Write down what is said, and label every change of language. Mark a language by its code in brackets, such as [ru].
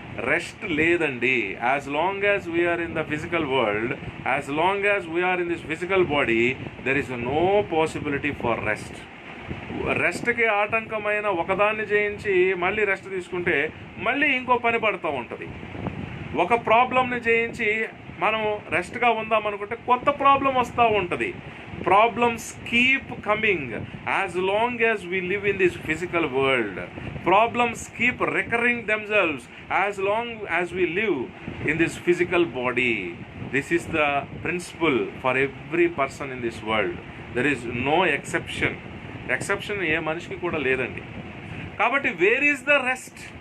[te] Rest లేదండి. [en] As long as we are in the physical world, as long as we are in this physical body there is no possibility for rest. [te] రెస్ట్కి ఆటంకమైన ఒకదాన్ని జయించి మళ్ళీ rest తీసుకుంటే మళ్ళీ ఇంకో పని పడుతూ ఉంటుంది. ఒక ప్రాబ్లంని జయించి మనం రెస్ట్గా ఉందామనుకుంటే కొత్త ప్రాబ్లం వస్తూ ఉంటుంది. [en] Problems keep coming as long as we live in this physical world. Problems keep recurring themselves as long as we live in this physical body. This is the principle for every person in this world. There is no exception. [te] Exception ఏ మనిషికి కూడా లేదండి. కాబట్టి [en] Where is the rest?